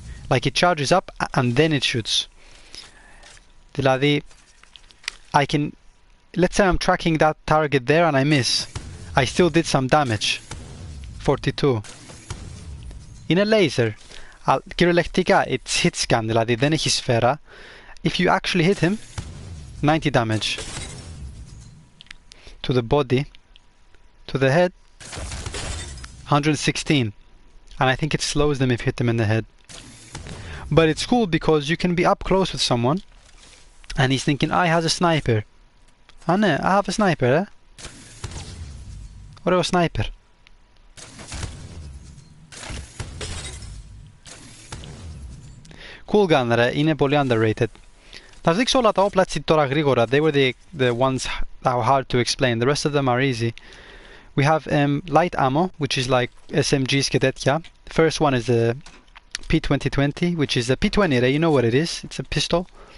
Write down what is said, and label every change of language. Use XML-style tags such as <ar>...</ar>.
<en>Like it charges up and then it shoots. Δηλαδή, I can, let's say I'm tracking that target there and I miss. I still did some damage. 42. Είναι laser.</en> <el>Κυριολεκτικά,</el> <en>it's hit scan,</en> <el>δηλαδή δεν έχει σφαίρα.</el> <en>If you actually hit him, 90 damage. To the body, to the head, 116. And I think it slows them if you hit them in the head. But it's cool because you can be up close with someone and he's thinking, he has a sniper. Ah, no, I have a sniper, eh? Ωραίο sniper. Cool gun, ρε.</en> <el>Είναι πολύ underrated. Θα σας δείξω όλα τα όπλα έτσι τώρα γρήγορα.</el> <en>They were the ones that were hard to explain. The rest of them are easy. We have light ammo, which is like SMGs</en> <el>και τέτοια.</el> <en>The first one is the P2020, which is the P20, right? You know what it is. It's a pistol.</en>